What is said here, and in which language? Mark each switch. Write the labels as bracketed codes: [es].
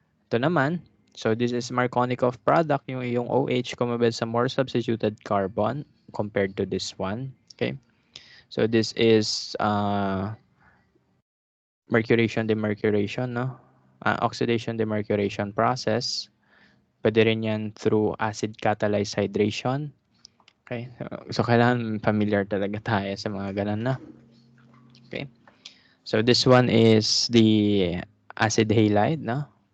[tl] Ito naman, [en] so this is Markovnikov product, [tl] yung OH kumabit sa [en] more substituted carbon compared to this one. Okay? So, this is mercuration demercuration, no? Oxidation demercuration process. [tl] Pwede rin yan [en] through acid catalyzed hydration. Okay? [tl] So, kailangan familiar talaga tayo sa mga ganun na. [en] Okay? So, this one is the acid halide, no?